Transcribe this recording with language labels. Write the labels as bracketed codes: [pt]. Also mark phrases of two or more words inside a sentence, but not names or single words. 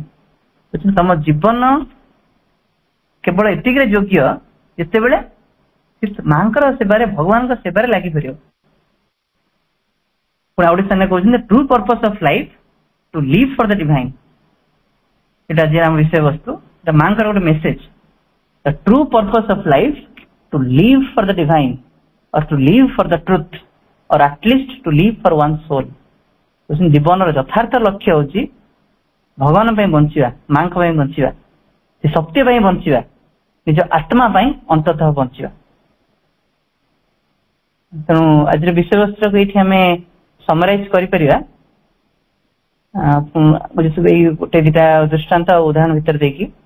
[or] ତମ ଜୀବନ କେବଳ ଏତିକିରେ ଯୋଗ୍ୟ ଯେତେବେଳେ ମାଙ୍କର ସେବାରେ, ଭଗବାନଙ୍କ ସେବାରେ ଲାଗିପାରିବ। ପୁଣି ଆଉ ଗୋଟେ ସ୍ଥାନରେ କହୁଛନ୍ତି [en] true purpose of life to live for the divine. [or] ଏଟା ଯେ ଆମ ବିଷୟବସ୍ତୁ, ଏଟା ମାଙ୍କର ଗୋଟେ ମେସେଜ। [en] the true purpose of life to live for the divine or to live for the truth or at least to live for one's soul। [or] ଜୀବନର ଯଥାର୍ଥ ଲକ୍ଷ୍ୟ ହଉଛି ଭଗବାନ ପାଇଁ ବଞ୍ଚିବା, ମାଙ୍କ ପାଇଁ ବଞ୍ଚିବା, ସେ ସତ୍ୟ ପାଇଁ ବଞ୍ଚିବା, ନିଜ ଆତ୍ମା ପାଇଁ ଅନ୍ତତଃ ବଞ୍ଚିବା। ତେଣୁ ଆଜିର ବିଷୟବସ୍ତୁକୁ ଏଇଠି ଆମେ ସମରାଇଜ କରିପାରିବା ଏଇ ଗୋଟେ ଦିଟା ଦୃଷ୍ଟାନ୍ତ ଆଉ ଉଦାହରଣ ଭିତରେ ଦେଇକି।